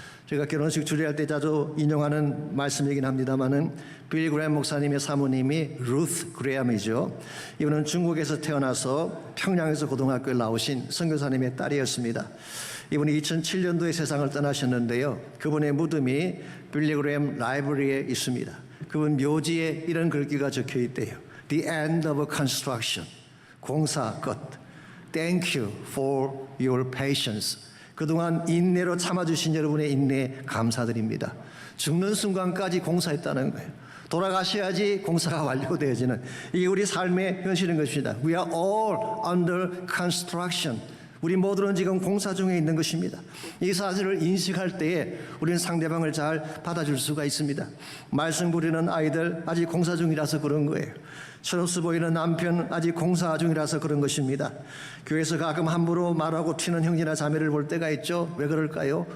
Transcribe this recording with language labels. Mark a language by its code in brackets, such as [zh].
[ko] 제가 결혼식 주례할 때 자주 인용하는 말씀이긴 합니다만은 빌리 그레엄 목사님의 사모님이 루스 그레엄이죠. 이분은 중국에서 태어나서 평양에서 고등학교를 나오신 선교사님의 딸이었습니다. 이분이 2007년도에 세상을 떠나셨는데요. 그분의 무덤이 빌리 그레엄 라이브러리에 있습니다. 그분 묘지에 이런 글귀가 적혀 있대요. [en] The end of construction. [ko] 공사 끝. [en] Thank you for your patience. [ko] 그동안 인내로 참아주신 여러분의 인내에 감사드립니다. 죽는 순간까지 공사했다는 거예요. 돌아가셔야지 공사가 완료되어지는, 이게 우리 삶의 현실인 것입니다. [en] We are all under construction. [ko] 우리 모두는 지금 공사 중에 있는 것입니다. 이 사실을 인식할 때에 우리는 상대방을 잘 받아줄 수가 있습니다. 말썽 부리는 아이들 아직 공사 중이라서 그런 거예요. 철없어 보이는 남편 아직 공사 중이라서 그런 것입니다. 교회에서 가끔 함부로 말하고 튀는 형제나 자매를 볼 때가 있죠. 왜 그럴까요?